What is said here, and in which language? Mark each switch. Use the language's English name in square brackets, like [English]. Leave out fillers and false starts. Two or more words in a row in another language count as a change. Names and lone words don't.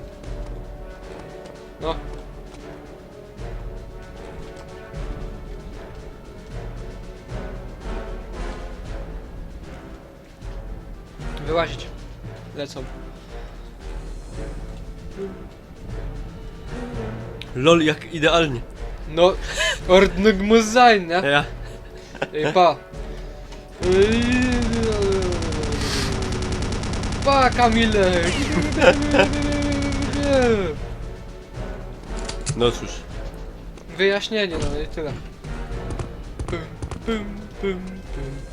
[Polish] No. Wyłazić. Lecą. LOL, jak idealnie. No, [German] ordnung muss sein, [Polish] nie? Ja. Ej, pa. Pa, Kamile. No cóż. Wyjaśnienie, no i tyle. Pum, pum, pum, pum.